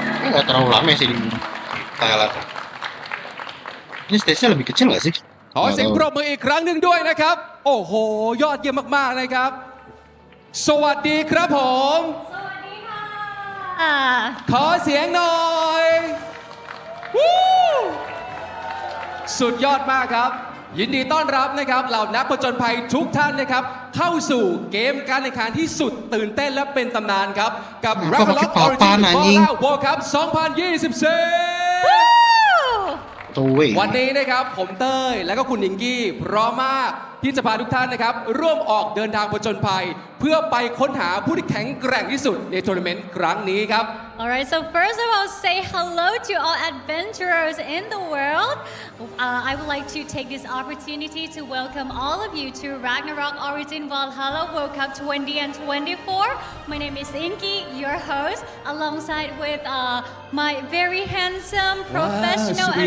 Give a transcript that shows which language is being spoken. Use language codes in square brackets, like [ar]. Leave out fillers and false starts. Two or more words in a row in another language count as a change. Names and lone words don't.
[id] nggak terlalu lama sih di Thailand. Ini stage-nya lebih kecil nggak sih? [th] ขอเสียง [id] Nggak ปร tahu. [th] บมืออีกครั้งหนึ่งด้วยนะครับ โอ้โห ยอดเยี่ยมมากๆนะครับ สวัสดีครับผม ขอเสียงหน่อยวู้สุดยอดมากครับ ยินดีต้อนรับนะครับเหล่านักผจญภัยทุกท่านนะครับ เข้าสู่เกมการแข่งขันที่สุดตื่นเต้นและเป็นตำนานครับ กับ Ragnarok Origin Valhalla World Cup 2024 [id] Tuh, weh. [th] วันนี้นะครับผมเต้ยและก็คุณนิงกี้พร้อมมากที่จะพาทุกท่านนะครับร่วมออกเดินทางผจญภัย เพื่อไปค้นหาผู้ที่แข็งแกร่งที่สุดในทัวร์นาเมนต์ครั้งนี้ครับ [en] Alright, so first of all, say hello to all adventurers in the world. I would like to take this opportunity to welcome all of you to Ragnarok Origin Valhalla World Cup 2024. My name is Inky, your host, alongside with my very handsome, professional, and